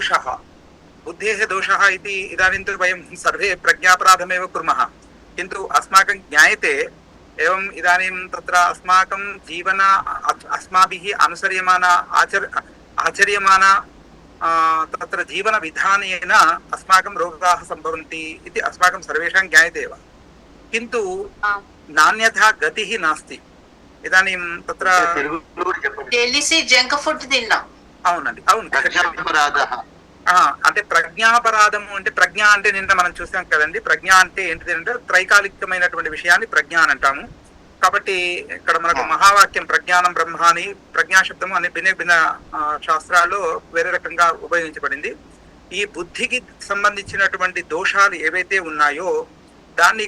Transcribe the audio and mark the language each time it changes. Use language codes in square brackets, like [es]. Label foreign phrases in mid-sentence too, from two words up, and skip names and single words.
[sa] दोषः इति इदानीं तु वयं सर्वे प्रज्ञापराधमेव कुर्मः किन्तु अस्माकं ज्ञायते एवं इदानीं तत्र अस्माकं जीवन अस्माभिः अनुसर्यमाना आचर्यमाना तत्र जीवन विधानेन अस्माकं रोगाः सम्भवन्ति इति अस्माकं सर्वेषां ज्ञायते एव किन्तु नान्यथा गतिः नास्ति इदानीं तत्र [te] తెలిసి [en] junk food [te] తిన్నాం అవునండి అవును అంటే ప్రజ్ఞాపరాధము అంటే ప్రజ్ఞ అంటే నిన్న మనం చూసాం కదండి ప్రజ్ఞ అంటే ఏంటిది అంటే త్రైకాలికమైనటువంటి విషయాన్ని ప్రజ్ఞ అని అంటాము కాబట్టి ఇక్కడ మనకు మహావాక్యం [sa] प्रज्ञानं ब्रह्मानि [te] ప్రజ్ఞాశబ్దము అనే భిన్న శాస్త్రాల్లో వేరే రకంగా ఉపయోగించబడింది ఈ బుద్ధికి సంబంధించినటువంటి దోషాలు ఏవైతే ఉన్నాయో దాన్ని